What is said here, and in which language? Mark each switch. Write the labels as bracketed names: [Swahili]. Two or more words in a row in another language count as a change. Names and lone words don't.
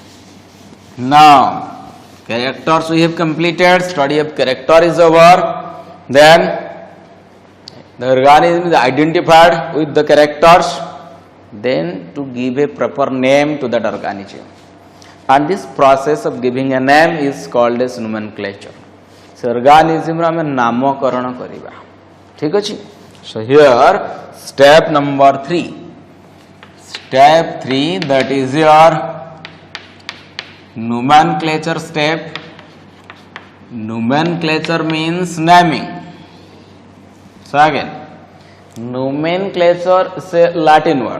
[English] Now, characters we have completed, study of character is over. Then, the organism is identified with the characters. Then, to give a proper name to that organism. And this process of giving a name is called as nomenclature. So, organism [Maithili] रा में नामकरण करिबा. ठीक अछि? [English] So, here, step number 3. Step 3, that is your nomenclature step. Nomenclature means naming. So again, nomenclature is a Latin word.